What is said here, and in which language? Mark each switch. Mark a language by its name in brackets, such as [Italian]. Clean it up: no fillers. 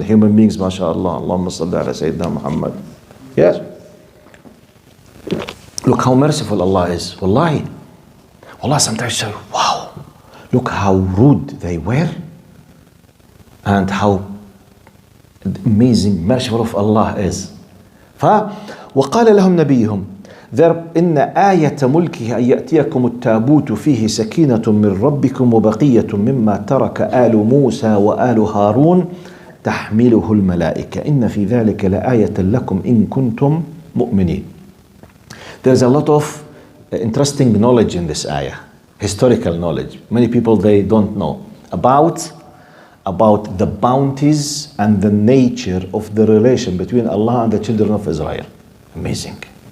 [English] Human beings, [Arabic] mashallah. Allahumma salli ala Sayyidina Muhammad. Yes? [English] Look how merciful Allah is. Wallahi. Wallah, sometimes you say, wow, look how rude they were and how amazing, merciful of Allah is. [Arabic] وقال لهم نبيهم إن آية ملكه أن يأتيكم التابوت فيه سكينة من ربكم وبقية مما ترك آل موسى وآل هارون تحمله الملائكة إن في ذلك لآية لكم إن كنتم مؤمنين. [English] There's a lot of interesting knowledge in this ayah, historical knowledge. Many people, they don't know about the bounties and the nature of the relation between Allah and the children of Israel. Amazing.